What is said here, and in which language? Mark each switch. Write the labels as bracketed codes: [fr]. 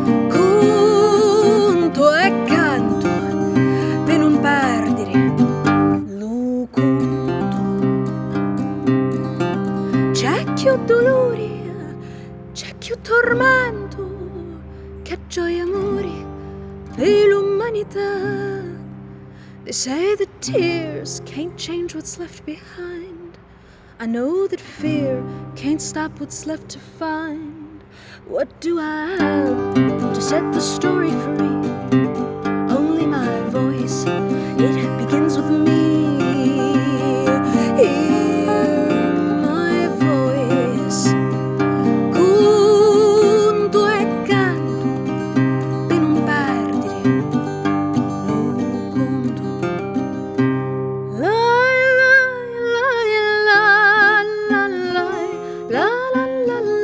[it] Conto e canto per non perdere lo conto. C'è più dolore, c'è più tormento, che gioia e amore per l'umanità. [en] They say that tears can't change what's left behind. I know that fear can't stop what's left to find. What do I have to set the story free? Only my voice, it begins with me. Hear my voice. [it] Conto e canto per non perdere lo conto. La la la la la la la la la la la la